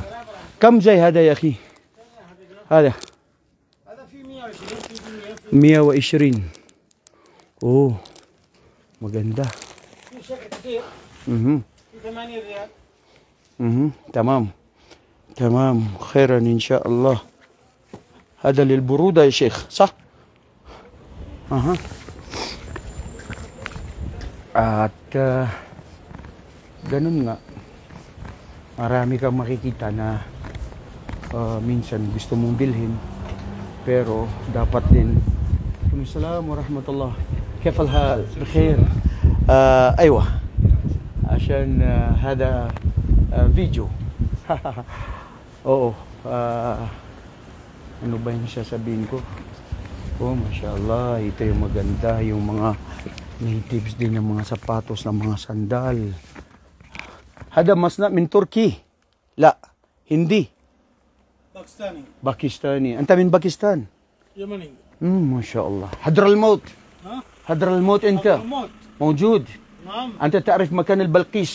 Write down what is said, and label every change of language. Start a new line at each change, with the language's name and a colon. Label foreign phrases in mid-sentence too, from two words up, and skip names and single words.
Arabic: كم جاي هذا يا أخي؟ هذا. 120.
Filipino: Oh, maganda.
Arabic: تمام تمام خيرا إن شاء الله. هذا للبرودة يا شيخ صح؟
Filipino: At ganun nga, marami kang makikita na minsan gusto mong bilhin, pero dapat din.
Arabic: السلام عليكم ورحمة الله. كيف الحال؟ بخير. أيوة عشان هذا فيديو.
Filipino: Oo. Ano ba yung sasabihin ko? Oh, mashallah, ito yung maganda, yung mga natives din ng mga sapatos, ng mga sandal.
Arabic: هذا مصنع من تركي. لا هندي باكستاني. أنت من باكستان؟ يمني. ما شاء الله. حضر الموت. حضر الموت أنت موجود. نعم. أنت تعرف مكان البلقيس؟